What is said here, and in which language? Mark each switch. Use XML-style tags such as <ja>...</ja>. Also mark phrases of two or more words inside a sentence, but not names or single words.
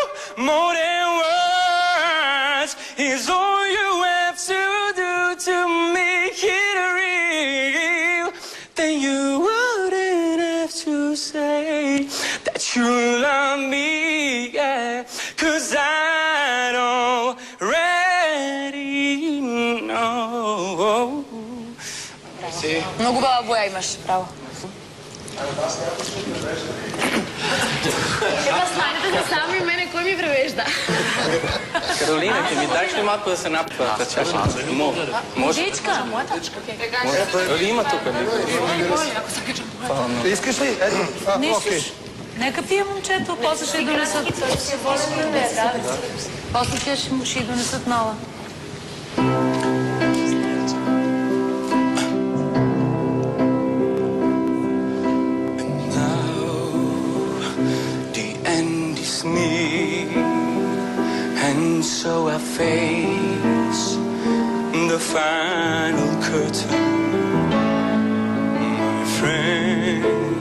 <en>More than words is all you have to do to make it real. Then you wouldn't have to say that you love me, yeah, 'cause I'd already know.</en> <mk>Многу баба боја имаш, браво. Ева, станете се сами, мене кој ми превежда? Каролина, ќе ми даш ли малку да се напива та чаша? Може. Дечка, мојата. Или има тука? Искаш ли? Ето. Окей. Нека пие момчето, после ще донесат. После те ще донесат нова.</mk> <en>And so I face the final curtain, my friend.</en>